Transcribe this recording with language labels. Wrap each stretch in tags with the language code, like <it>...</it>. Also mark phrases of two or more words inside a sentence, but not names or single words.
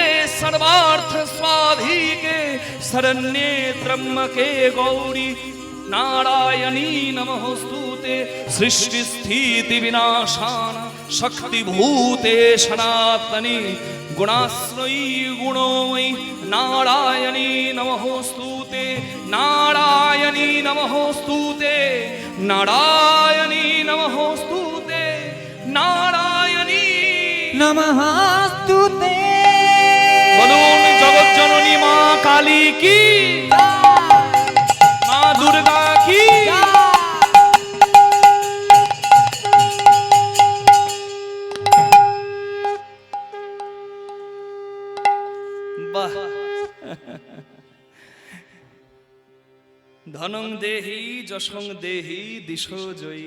<sa>सर्वार्थ स्वाधिके शरण्ये त्र्यंबके गौरी नारायणी नमोस्तुते सृष्टि स्थिति विनाशान शक्तिभूते सनातनी गुणाश्रयी गुणोमयी नारायणी नमोस्तुते नारायणी नमोस्तुते नारायणी নমঃস্তুতে।</sa> <bn>বলুন জগৎ জননী মা কালী কি, মা দুর্গা কি।</bn> <sa>বাহ, ধনং দেহি যশং দেহি দিশো জয়ী।</sa>